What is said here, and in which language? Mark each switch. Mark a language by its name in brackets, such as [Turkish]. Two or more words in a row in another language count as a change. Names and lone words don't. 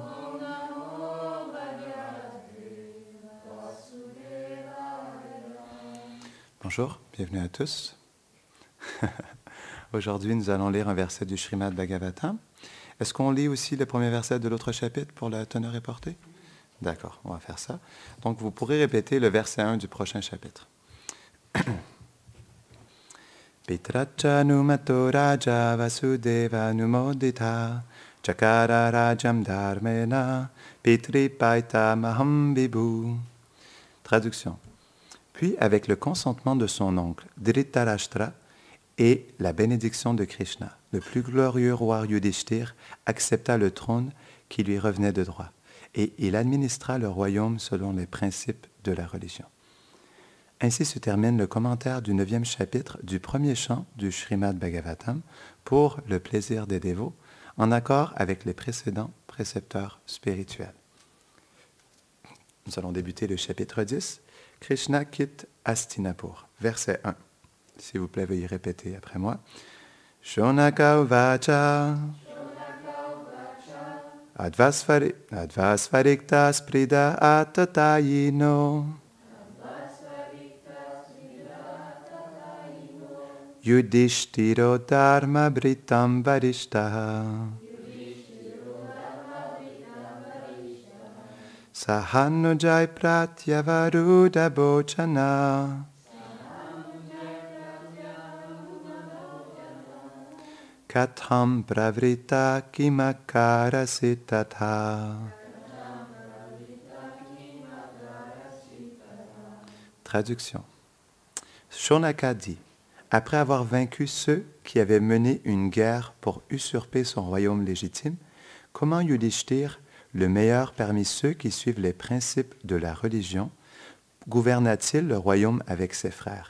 [French] Bonjour, bienvenue à tous. Aujourd'hui, nous allons lire un verset du Srimad Bhagavatam. Est-ce qu'on lit aussi le premier verset de l'autre chapitre pour la teneur et portée? D'accord, on va faire ça. Donc, vous pourrez répéter le verset 1 du prochain chapitre. [Sanskrit] पित्रा चानुमतो राजा वासुदेवानुमोदितः चकार राज्यं धर्मेण पितृपैतामहं विभुः. [French] Traduction. Puis, avec le consentement de son oncle, Dhritarashtra, et la bénédiction de Krishna, le plus glorieux roi Yudhishthir accepta le trône qui lui revenait de droit, et il administra le royaume selon les principes de la religion. Ainsi se termine le commentaire du 9e chapitre du premier chant du Srimad Bhagavatam pour le plaisir des dévots, en accord avec les précédents précepteurs spirituels. Nous allons débuter le chapitre 10. Krishna quitte Hastinapur, verset 1. S'il vous plaît, veuillez répéter après moi. [Sanskrit] शौनक उवाच हत्वा स्वरिक्थस्पृध आततायिनो युधिष्ठिरो धर्मभृतां वरिष्ठः सहानुजैः प्रत्यवरुद्धभोजनः कथं प्रवृत्तः किमकारषीत्ततः. [French] Traduction. Shonaka dit, après avoir vaincu ceux qui avaient mené une guerre pour usurper son royaume légitime, comment Yudhishthir, le meilleur parmi ceux qui suivent les principes de la religion, gouverna-t-il le royaume avec ses frères?